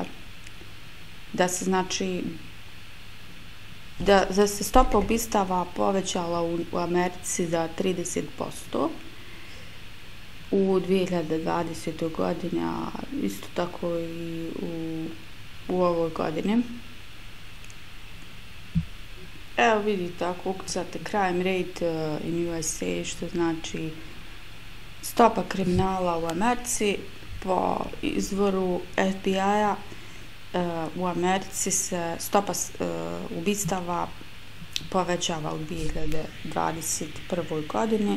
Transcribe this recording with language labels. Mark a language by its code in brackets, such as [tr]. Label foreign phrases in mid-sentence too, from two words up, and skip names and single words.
[sr] Da se stopa ubistava povećala u Americi za 30% u 2020. godini, a isto tako i u ovoj godini. Evo vidite, ako ukucate [en] crime rate in USA, [sr] što znači stopa kriminala u Americi, po izvoru FBI-a, u Americi se stopa ubistava povećava u 2021. godini.